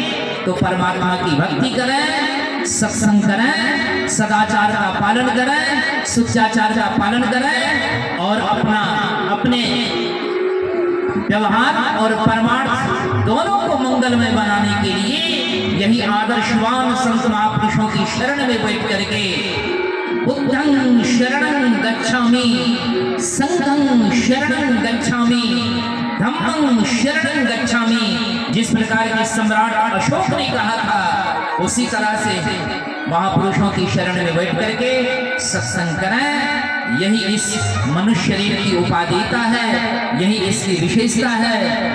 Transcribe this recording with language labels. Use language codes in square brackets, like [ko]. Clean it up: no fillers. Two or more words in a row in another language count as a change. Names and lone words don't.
[hi] तो परमात्मा की भक्ति करें, सत्संग करें, सदाचार का पालन करें, शिष्टाचार का पालन करें और अपने व्यवहार और परमार्थ दोनों को मंगलमय बनाने के लिए यही आदर्शवान संत महापुरुषों की शरण में बैठ करके [pi] बुद्धं शरणं गच्छामि, संघं शरणं गच्छामि, धम्मं शरणं गच्छामि, [hi] जिस प्रकार के सम्राट अशोक ने कहा था उसी तरह से महापुरुषों की शरण में बैठ करके सत्संग करें। यही इस मनुष्य शरीर की उपादेयता है, यही इसकी विशेषता है।